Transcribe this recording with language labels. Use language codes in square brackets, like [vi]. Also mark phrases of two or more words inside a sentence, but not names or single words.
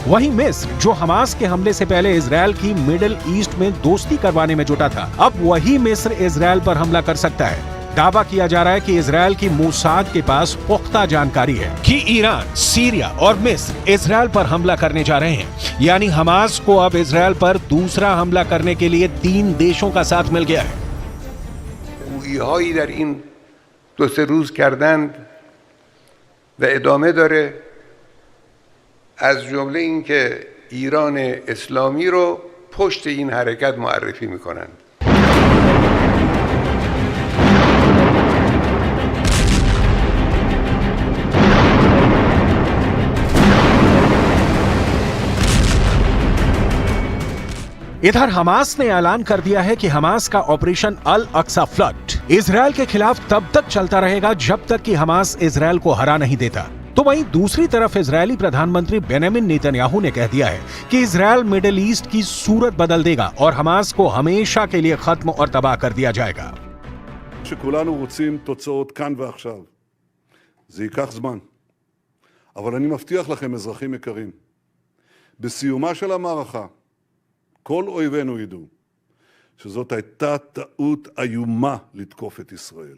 [hi] वहीं मिस्र, जो हमास के हमले से पहले इजरायल की [en] Middle East [hi] में दोस्ती करवाने में जुटा था, अब वही मिस्र इजरायल पर हमला कर सकता है। दावा किया जा रहा है कि इजरायल की मोसाद के पास पुख्ता जानकारी है कि ईरान, सीरिया और मिस्र इजरायल पर हमला करने जा रहे हैं। यानी हमास को अब इजरायल पर दूसरा हमला करने के लिए 3 देशों का साथ मिल गया है। [fa] گویی‌هایی در این 2-3 روز کردند و ادامه داره، از جمله اینکه ایران اسلامی رو پشت این حرکت معرفی میکنند. [hi] इधर हमास ने ऐलान कर दिया है कि हमास का ऑपरेशन अल अक्सा फ्लड इजरायल के खिलाफ तब तक चलता रहेगा जब तक कि हमास इजरायल को हरा नहीं देता। तो वहीं दूसरी तरफ इजरायली प्रधानमंत्री बेंजामिन नेतन्याहू ने कह दिया है कि इजरायल [en] Middle East [hi] की सूरत बदल देगा और हमास को हमेशा के लिए खत्म और तबाह कर दिया जाएगा। [he] שכולנו רוצים תוצאות כאן ועכשיו. זה ייקח זמן. אבל אני מבטיח לכם, אזרחים יקרים, בסיומה של המערכה, כל אויבינו ידעו שזאת הייתה טעות איומה לתקוף את ישראל.